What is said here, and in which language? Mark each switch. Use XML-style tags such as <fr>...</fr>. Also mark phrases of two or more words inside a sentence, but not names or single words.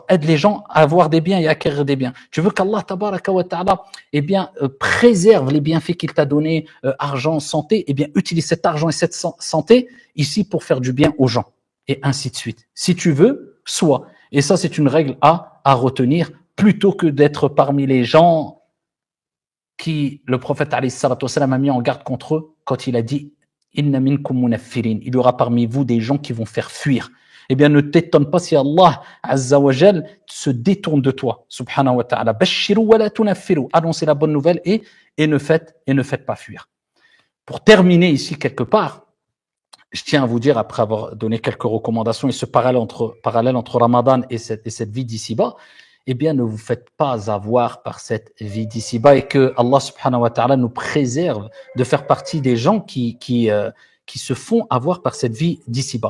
<fr>Aide les gens à avoir des biens et à acquérir des biens. Tu veux qu'Allah</fr> <ar>تبارك وتعالى</ar> <fr>eh bien, préserve les bienfaits qu'il t'a donnés, argent, santé, eh bien, utilise cet argent et cette santé ici pour faire du bien aux gens. Et ainsi de suite. Si tu veux, sois. Et ça, c'est une règle à retenir plutôt que d'être parmi les gens qui, le prophète</fr> <ar>عليه الصلاة والسلام,</ar> <fr>a mis en garde contre eux quand il a dit «</fr> <ar>إن منكم منفرين</ar> <fr>» Il y aura parmi vous des gens qui vont faire fuir. Eh bien, ne t'étonne pas si Allah</fr> <ar>عز وجل</ar> <fr>se détourne de toi,</fr> <ar>سبحانه وتعالى. بشروا ولا تنفروا.</ar> <fr>Annoncez la bonne nouvelle et ne faites pas fuir. Pour terminer ici quelque part, je tiens à vous dire, après avoir donné quelques recommandations et ce parallèle entre Ramadan et cette vie d'ici-bas, eh bien, ne vous faites pas avoir par cette vie d'ici-bas et que Allah</fr> <ar>سبحانه وتعالى</ar> <fr>nous préserve de faire partie des gens qui se font avoir par cette vie d'ici-bas.</fr>